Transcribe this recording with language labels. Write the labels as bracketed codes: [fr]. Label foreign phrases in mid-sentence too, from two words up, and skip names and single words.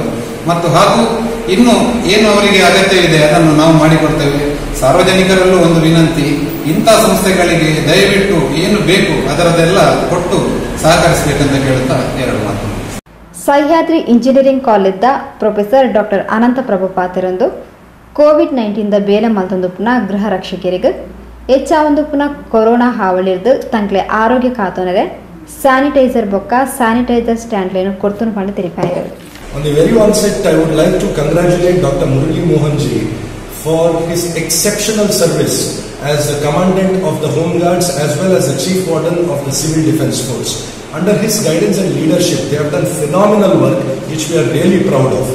[kn] ಮತ್ತು ಹಾಗೂ ಇನ್ನು ಏನು ಅವರಿಗೆ ಅಗತ್ಯವಿದೆ ಅದನ್ನು ನಾವು ಮಾಡಿಕೊಡ್ತೇವೆ. ಸಾರ್ವಜನಿಕರಲ್ಲೂ ಒಂದು ವಿನಂತಿ, ಇಂಥ ಸಂಸ್ಥೆಗಳಿಗೆ ದಯವಿಟ್ಟು ಏನು ಬೇಕು ಅದರದೆಲ್ಲ ಕೊಟ್ಟು ಸಹಕರಿಸಬೇಕಂತ ಕೇಳುತ್ತಾ ಎರಡು ಮಾತು. [tcy] ಸಹ್ಯಾದ್ರಿ ಇಂಜಿನಿಯರಿಂಗ್ ಕಾಲೇಜ್ದ ಪ್ರೊಫೆಸರ್ ಡಾಕ್ಟರ್ ಅನಂತ ಪ್ರಭು ಪಾತಿರಂದು ಕೋವಿಡ್-19 ಬೇಲೆ ಮಲ್ತೊಂದು ಪುನಃ ಗೃಹ ರಕ್ಷಕರಿಗೆ ಹೆಚ್ಚಾವೊಂದು ಪುನಃ ಕೊರೋನಾ ಹಾವಳಿರ್ದು ತಂಕ್ಲೆ ಆರೋಗ್ಯ ಕಾತೊನರೆ ಸ್ಯಾನಿಟೈಸರ್ ಬೊಕ್ಕ ಸ್ಯಾನಿಟೈಸರ್ ಸ್ಟ್ಯಾಂಡ್ಲೇನು ಕೊರ್ತುನು ಪಂಡ ತಿಳಿಪಾಯರು. [en] On the very onset, I would like to congratulate Dr. Murali Mohan ji for his exceptional service as the Commandant of the Home Guards as well as the Chief Warden of the Civil Defence Force. Under his guidance and leadership, they have done phenomenal work which we are really proud of.